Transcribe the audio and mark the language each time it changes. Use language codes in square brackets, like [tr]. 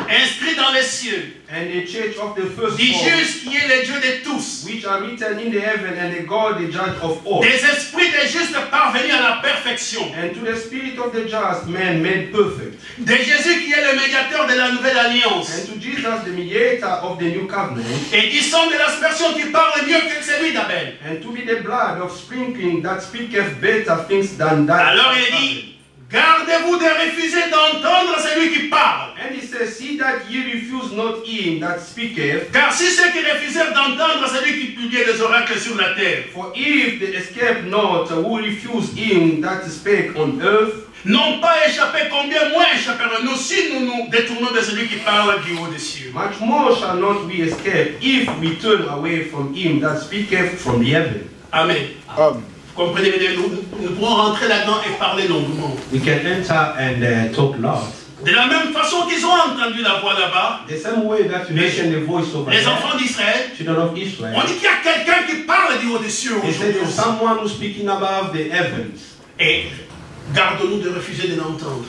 [fr] inscrits dans les cieux, [en] and the church of the [fr] du [en] firstborn, [fr] juste qui est le Dieu de tous, [en] which are written in the heaven, and the God, the judge of all, [fr] des esprits des justes parvenus à la perfection, [en] and to the spirit of the just man made perfect, [fr] de Jésus qui est le médiateur de la nouvelle alliance, [en] and to Jesus, the mediator of the new covenant, [fr] et du sang de l'aspersion qui parle mieux que celui d'Abel. [en] and to be the blood of sprinkling that speaketh better things than that. [fr] Alors il dit, gardez-vous de refuser d'entendre celui qui parle. [en] And he says, see that ye refuse not him that speaketh, [fr] Car si ceux qui refusèrent d'entendre celui qui publiait les oracles sur la terre [en] for if they escape not who refuse him that spake on earth, [fr] n'ont pas échappé, combien moins échapperons-nous si nous nous détournons de celui qui parle du haut des cieux. [en] much more shall not we escape if we turn away from him that speaketh from the heaven. Amen. [fr] Vous comprenez, nous pourrons rentrer là-dedans et parler longuement. [en] We can enter and talk loud. [fr] De la même façon qu'ils ont entendu la voix là-bas, [en] The same way that you mentioned the voice over [fr] les [en] there, [fr] enfants d'Israël, [en] children of [fr] on [en] Israel, [fr] dit qu'il y a quelqu'un qui parle du haut des cieux [en] he said [fr] aujourd'hui. [en] there's someone who's speaking above the heavens. [fr] Et gardons-nous de refuser de l'entendre.